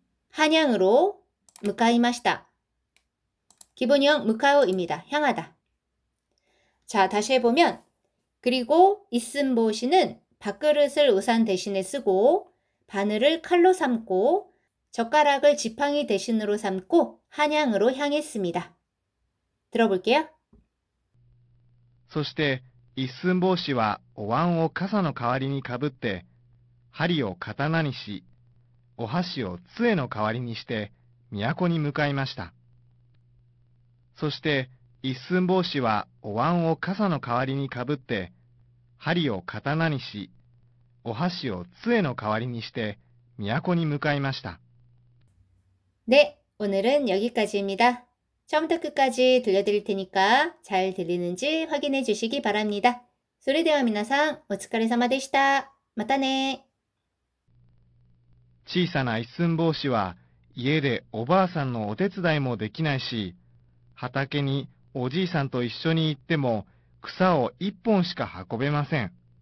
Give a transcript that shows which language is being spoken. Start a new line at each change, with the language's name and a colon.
Korean: 한양으로 무카이마시다. 기본형 무카오입니다. 향하다. 자, 다시 해보면, 그리고 이슨보시는 밥그릇을 우산 대신에 쓰고, 바늘을 칼로 삶고, 젓가락을 지팡이 대신으로 삶고, 한양으로 향했습니다. 들어볼게요.
Japanese: そして一寸法師はお椀を傘の代わりにかぶって針を刀にし、お箸を杖の代わりにして都に向かいました。そして一寸法師はお椀を傘の代わりにかぶって、針を刀にし、お箸を杖の代わりにして、都に向かいました。
Korean: 네, 오늘은 여기까지입니다. 처음부터 끝까지 들려드릴 테니까 잘 들리는지 확인해 주시기 바랍니다.
Japanese: それでは皆さん、お疲れ様でした。またね。小さな一寸法師は家でおばあさんのお手伝いもできないし、畑におじいさんと一緒に行っても草を一本しか運べません。